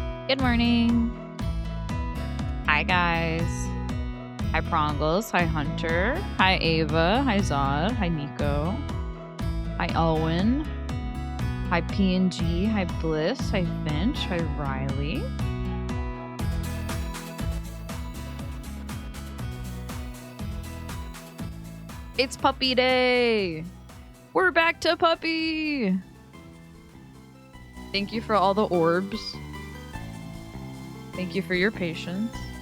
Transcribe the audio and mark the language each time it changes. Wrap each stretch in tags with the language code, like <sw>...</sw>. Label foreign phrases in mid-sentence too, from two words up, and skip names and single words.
<en>Good morning. Hi, guys. Hi, Prongles. Hi, Hunter. Hi, Ava. Hi, Zod. Hi, Nico. Hi, Owen. Hi, P&G. Hi, Bliss. Hi, Finch. Hi, Riley. It's puppy day. We're back to puppy. Thank you for all the orbs. Thank you for your patience.</en>